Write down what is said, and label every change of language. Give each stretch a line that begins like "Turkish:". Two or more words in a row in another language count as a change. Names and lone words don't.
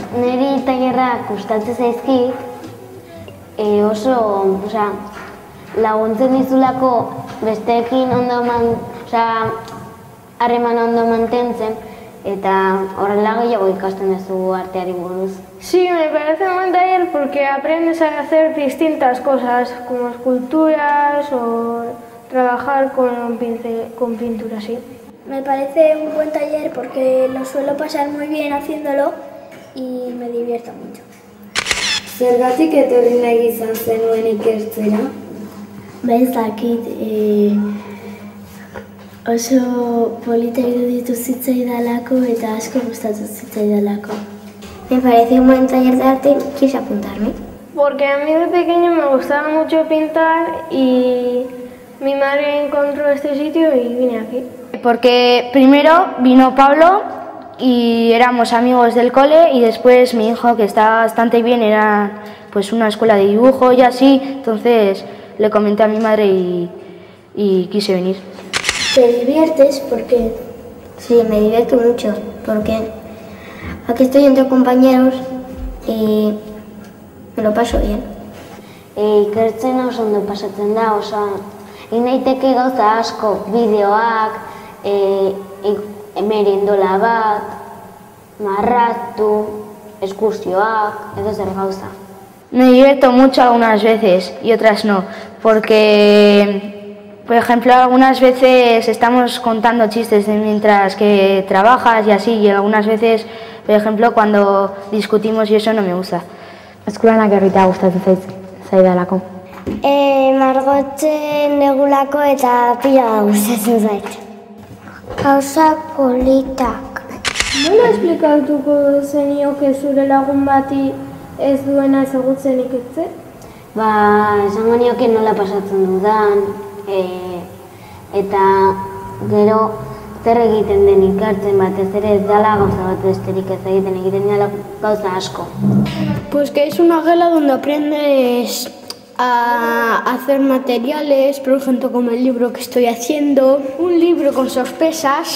Basque: Niri tailerrak gustatzen zaizkit, oso, laguntzen dizulako besteekin ondo harreman ondo mantentzen, eta horrela gehiago ikasten duzu arteari buruz.
Spanish: Sí, me parece un buen taller porque aprendes a hacer distintas cosas, como esculturas o trabajar con pintura, sí. Me parece un buen taller porque lo suelo pasar muy bien haciéndolo y me divierto mucho.
Basque: Zergatik etorri nahi izan zenuen ikertzera? Ez dakit, oso polita iruditu zitzaidalako eta asko gustatu zitzaidalako.
Spanish: Me parece un buen taller de arte, quise apuntarme. Porque a mí de pequeño me gustaba mucho pintar y mi madre encontró este sitio y vine aquí. Porque primero vino Pablo y éramos amigos del cole y después mi hijo, que está bastante bien, era pues una escuela de dibujo y así, entonces le comenté a mi madre y quise venir. ¿Te diviertes? ¿Por qué? Sí, me divierto mucho, porque aquí estoy entre compañeros y me lo paso bien.
Basque: Ikertzen oso ondo pasatzen da, egin daiteke gauza asko, bideoak, merindola bat, marraztu, eskursioak, edo zer gauza.
Spanish: Me divierto mucho algunas veces y otras no, porque, por ejemplo, algunas veces estamos contando chistes mientras que trabajas y así, y algunas veces, por ejemplo, cuando discutimos y eso no me gusta.
Basque: Eskolan egitea gustatzen zaidalako. Margotzen negulako eta pila gustatzen zait. Gauza politak. Nola esplikatuko zenioke zure lagun bati ez duena ezagutzen Ikertze? Esango nioke nola pasatzen dudan, eta gero zer egiten den ikertzen batez ere ez dela gauza bat besterik ez egiten dela gauza asko.
Spanish: Pues que es una gela donde aprendes a hacer materiales, por ejemplo, como el libro que estoy haciendo, un libro con sorpresas.